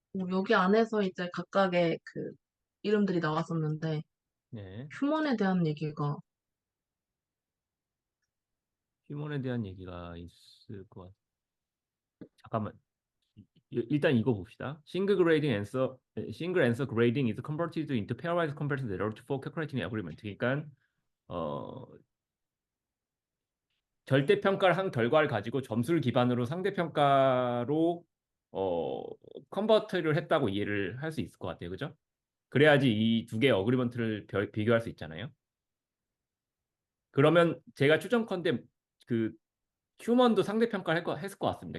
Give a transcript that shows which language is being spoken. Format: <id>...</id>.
<ko>여기 안에서 이제 각각의 그 이름들이 나왔었는데 네. 휴먼에 대한 얘기가 휴먼에 대한 얘기가 있을 것 같아요. 잠깐만. 일단 이거 봅시다.</ko> <en>Single answer grading is converted into pairwise comparison error for calculating agreement.</en> <ko>그러니까 어, 절대 평가를 한 결과를 가지고 점수를 기반으로 상대 평가로 어, 컨버트를 했다고 이해를 할 수 있을 것 같아요. 그죠? 그래야지 이 두 개의 어그리먼트를 비교할 수 있잖아요. 그러면 제가 추정컨대 그 휴먼도 상대 평가를 했을 것 같습니다.</ko>